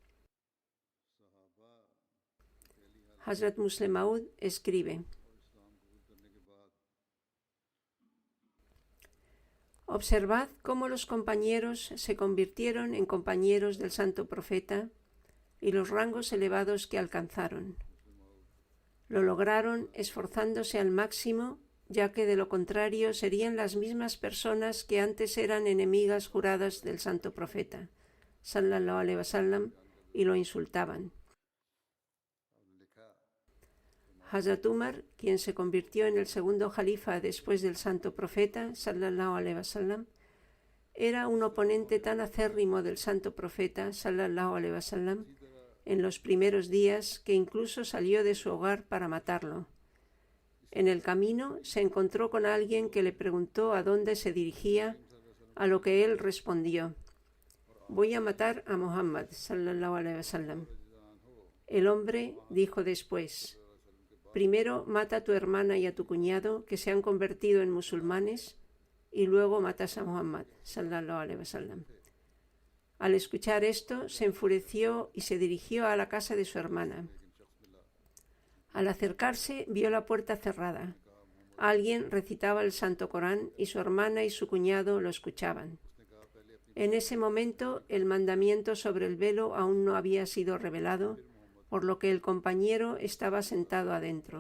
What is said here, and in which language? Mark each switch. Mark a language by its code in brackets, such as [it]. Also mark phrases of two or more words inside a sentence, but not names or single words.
[es] Hazrat Musleh Maud escribe: observad cómo los compañeros se convirtieron en compañeros del santo profeta y los rangos elevados que alcanzaron. Lo lograron esforzándose al máximo, ya que de lo contrario serían las mismas personas que antes eran enemigas juradas del santo profeta, [ar] صلى الله عليه وسلم, [es] y lo insultaban. Hazrat Umar, quien se convirtió en el segundo jalifa después del santo profeta, [ar] صلى الله عليه وسلم, [es] era un oponente tan acérrimo del santo profeta, [ar] صلى الله عليه وسلم, [es] en los primeros días que incluso salió de su hogar para matarlo. En el camino se encontró con alguien que le preguntó a dónde se dirigía, a lo que él respondió: voy a matar a Muhammad, [ar] صلى الله عليه وسلم. [es] El hombre dijo después: primero mata a tu hermana y a tu cuñado, que se han convertido en musulmanes, y luego matas a Muhammad, [ar] صلى الله عليه وسلم. [es] Al escuchar esto, se enfureció y se dirigió a la casa de su hermana. Al acercarse, vio la puerta cerrada. Alguien recitaba el Santo Corán y su hermana y su cuñado lo escuchaban. En ese momento, el mandamiento sobre el velo aún no había sido revelado, por lo que el compañero estaba sentado adentro.